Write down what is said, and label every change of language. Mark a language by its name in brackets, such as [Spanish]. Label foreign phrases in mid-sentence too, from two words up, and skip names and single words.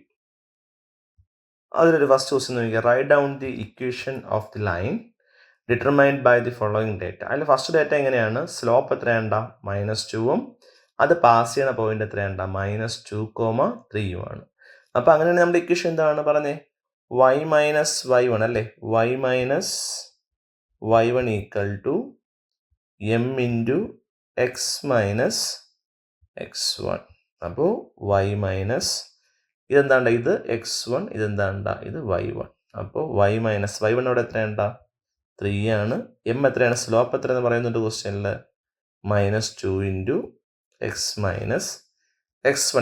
[English] അതിലൊരു first question നോക്കിയാൽ write down the equation of the line determined by the following data. [Malayalam] അതിൽ [English] first data [Malayalam] എങ്ങനെയാണ് സ്ലോപ്പ് എത്രയാണ്ട -2ഉം അത് പാസ് ചെയ്യണ പോയിന്റ് എത്രയാണ്ട -2,3 അപ്പോൾ അങ്ങനെയാണെങ്കിൽ നമ്മുടെ ഇക്വേഷൻ എന്താണ് പറഞ്ഞേ y - y1 അല്ലേ, y - y1 [English] equal to [Malayalam] m ഇൻറ്റു x - x1. അപ്പോൾ y മൈനസ് ഇതെന്താണ്ട ഇത് x1, ഇതെന്താണ്ട ഇത് y1. അപ്പോൾ y - y1 അവിടെ എത്രയാണ്ട 3 ആണ്. m എത്രയാണ് സ്ലോപ്പ് എത്രയെന്ന് പറയുന്നുണ്ട് ക്വസ്റ്റ്യനിൽ -2 ഇൻറ്റു x - x1.